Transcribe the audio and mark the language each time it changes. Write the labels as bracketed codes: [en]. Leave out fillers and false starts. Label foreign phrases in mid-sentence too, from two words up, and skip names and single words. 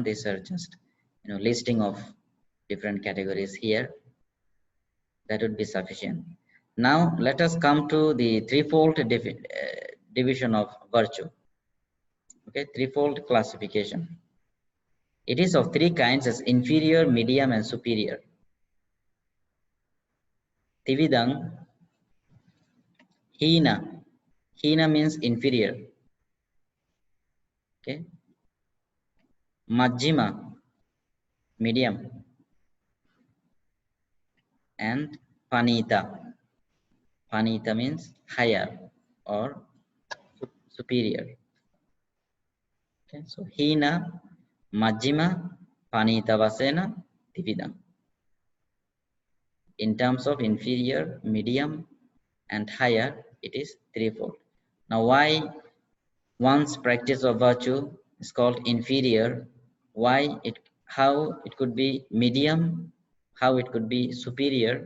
[en] These are just listing of different categories here. That would be sufficient. Now let us come to the threefold division of virtue. Okay, threefold classification. It is of three kinds as inferior, medium, and superior. [pi] Tividang, hina. [en] Hina means inferior. Okay. [pi] Majjhima, medium. [en] And panita. Panita means higher or superior. Okay. [pi] So hina, majjhima, panita vasena, tividang. [en] In terms of inferior, medium, and higher, it is threefold. Now, why one's practice of virtue is called inferior? How it could be medium, how it could be superior?